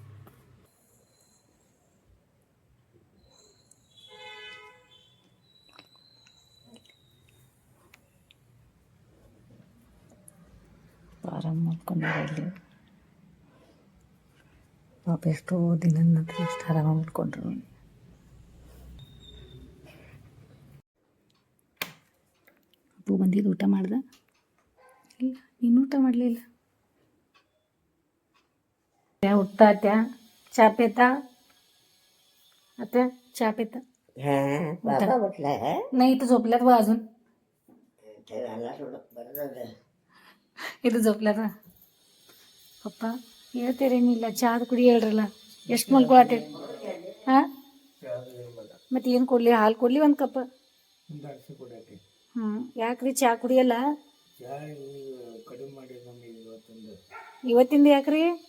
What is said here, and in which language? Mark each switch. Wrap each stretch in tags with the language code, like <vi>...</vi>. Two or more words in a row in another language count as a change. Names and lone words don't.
<kn>ಆರಾಮ್ ಮಾಡ್ಕೊಂಡ್ರಲ್ಲಿ ಪಾಪ ಎಷ್ಟೋ ದಿನ ನಂತರ ಎಷ್ಟು ಆರಾಮ ಮಾಡ್ಕೊಂಡ್ರು. ಅಪ್ಪು ಬಂದಿದ್ದು ಊಟ ಮಾಡ್ದೆ? ಇಲ್ಲ, ನೀನು ಊಟ ಮಾಡಲಿಲ್ಲ.</kn> <mr>उठता त्या चहा पेता आता चहा पेता बाबा म्हटलं नाही इथं झोपल्यात व अजून ಇದು झोपल्यात</mr> <kn>ಪಪ್ಪ ಹೇಳ್ತೀರಿ ಏನಿಲ್ಲ. ಚಹಾದ ಕುಡಿ ಹೇಳ್ರಲ್ಲ. ಎಷ್ಟು ಮಲ್ಕೊಳತ್ತೆ? ಹಾಂ, ಮತ್ತೆ ಏನು ಕೊಡಲಿ? ಹಾಲು ಕೊಡಲಿ ಒಂದು ಕಪ್? ಹ್ಞೂ, ಯಾಕ್ರಿ ಚಹಾ ಕುಡಿಯಲ್ಲ? ಇವತ್ತಿಂದ ಯಾಕ್ರಿ?</kn>